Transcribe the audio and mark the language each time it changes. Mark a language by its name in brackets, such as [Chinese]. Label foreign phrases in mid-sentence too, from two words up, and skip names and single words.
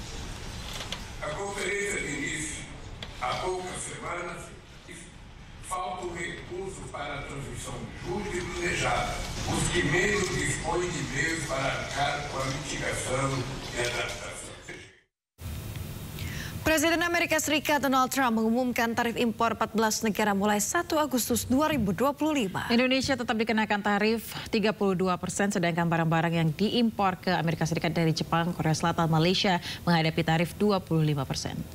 [Portuguese] A conferência de início há poucas semanas e falta o recurso para a transmissão justa e planejada. Os que menos dispõem de meios para arcar com a mitigação e adaptação. [Indonesian] Presiden Amerika Serikat Donald Trump mengumumkan tarif impor 14 negara mulai 1 Agustus 2025. Indonesia tetap dikenakan tarif 32%, sedangkan barang-barang yang diimpor ke Amerika Serikat dari Jepang, Korea Selatan, Malaysia menghadapi tarif 25%.